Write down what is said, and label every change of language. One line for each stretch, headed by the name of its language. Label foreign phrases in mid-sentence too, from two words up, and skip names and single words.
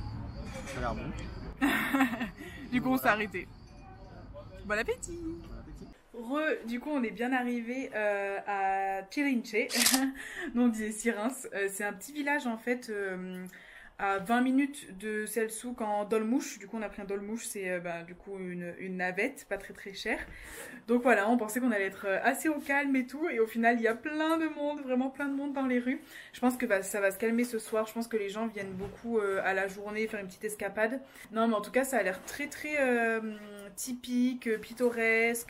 French: Ça a l'air bon. Du coup on s'est arrêté. Bon appétit. Du coup on est bien arrivé à Şirince, nous on disait Sirins, c'est un petit village en fait à 20 minutes de Selçuk en dolmuş. Du coup on a pris un dolmuş, c'est du coup une navette, pas très très chère. Donc voilà, on pensait qu'on allait être assez au calme et tout, et au final il y a plein de monde, vraiment plein de monde dans les rues. Je pense que ça va se calmer ce soir, je pense que les gens viennent beaucoup à la journée faire une petite escapade. Non mais en tout cas ça a l'air très très typique, pittoresque.